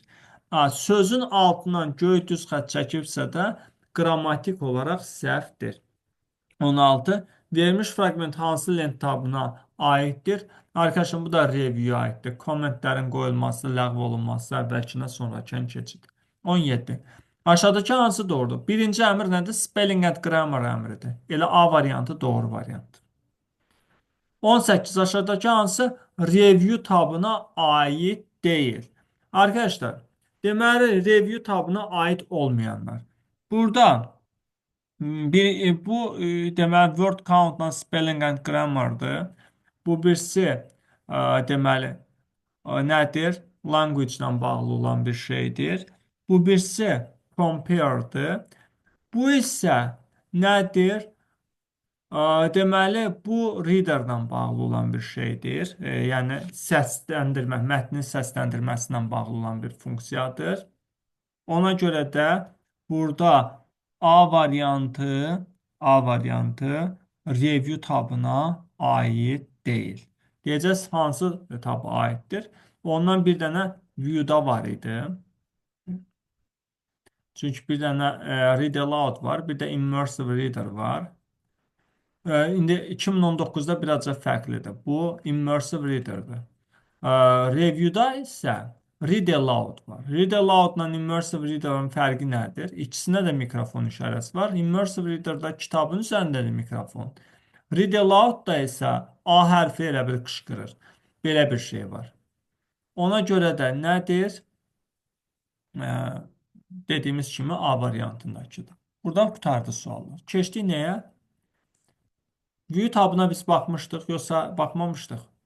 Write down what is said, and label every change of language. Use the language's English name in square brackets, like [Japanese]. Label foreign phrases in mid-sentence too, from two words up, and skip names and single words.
[Azerbaijani] Sözün altından göy düz xətt çəkibsə də qrammatik olaraq səhvdir. 16. Verilmiş fraqment hansı lent tabına aiddir? Arkadaşım, bu da review aiddir. Kommentlərin qoyulması, ləğv olunması, əvvəlkinə sonrakən keçid. 17. Aşağıdakı hansı doğrudur? Birinci əmr nədir? [English] Spelling and grammar əmridir. [Azerbaijani] Elə A variantı doğru variantdır. 18. Aşağıdakı hansı review tabına aid deyil? Arkadaşlar, deməli review tabına aid olmayanlar. Burada Bu deməli [English] word count-la spelling and grammar-dır. [Azerbaijani] Bu birisi deməli nədir? Language-la bağlı olan bir şeydir. Bu birisi compare-dır. Bu isə nədir? Deməli, bu reader-la bağlı olan bir şeydir. Yəni səsləndirmə, mətnin səsləndirməsilə bağlı olan bir funksiyadır. Ona görə də burada A variantı review tabına aid deyil. Deyəcəz hansı taba aiddir? Ondan bir dənə view-da var idi. Çünki bir dənə [English] read aloud [Azerbaijani] var, bir də [English] immersive reader [Azerbaijani] var. İndi 2019-da birazca fərqlidir. Bu [English] immersive reader-dır. [Azerbaijani] Review-da isə [English] read aloud [Azerbaijani] var. [English] Read aloud-la immersive reader-ın [Azerbaijani] fərqi nədir? İkisinə də mikrofon işarəsi var. [English] Immersive reader-da [Azerbaijani] kitabın üzərindədir mikrofon. [English] Read aloud-da [Azerbaijani] isə A hərfi elə bir qışqırır. Belə bir şey var. Ona görə də nədir? Ee, Dediyimiz kimi A variantındakıdır. Buradan qurtardı suallar. Keçdik nəyə? View tabına biz baxmışdıq, yoxsa baxmamışdıq?